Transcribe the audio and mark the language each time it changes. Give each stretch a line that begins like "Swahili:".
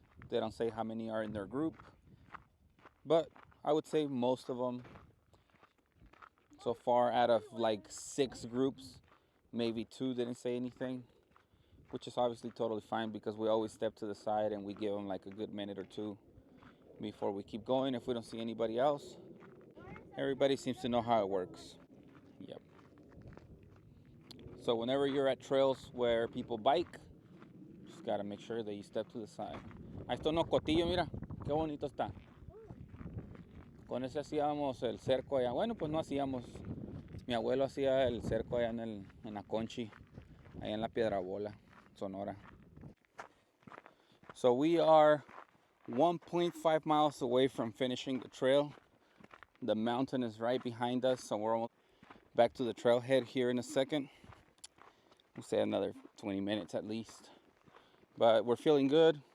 English: They don't say how many are in their group. But I would say most of them, so far out of like 6 groups, maybe 2 didn't say anything, which is obviously totally fine because we always step to the side and we give them like a good minute or 2 before we keep going. If we don't see anybody else, everybody seems to know how it works. Yep. So whenever you're at trails where people bike, just gotta make sure that you step to the side.
Spanish: Ahí está unos cotillos, mira, qué bonito está. Con ese hacíamos el cerco allá. Bueno, pues no hacíamos. Mi abuelo hacía el cerco allá en la Conchi, allá en la Piedrabola, Sonora.
English: So we are 1.5 miles away from finishing the trail. The mountain is right behind us, so we're almost back to the trailhead here in a second. We'll say another 20 minutes at least. But we're feeling good.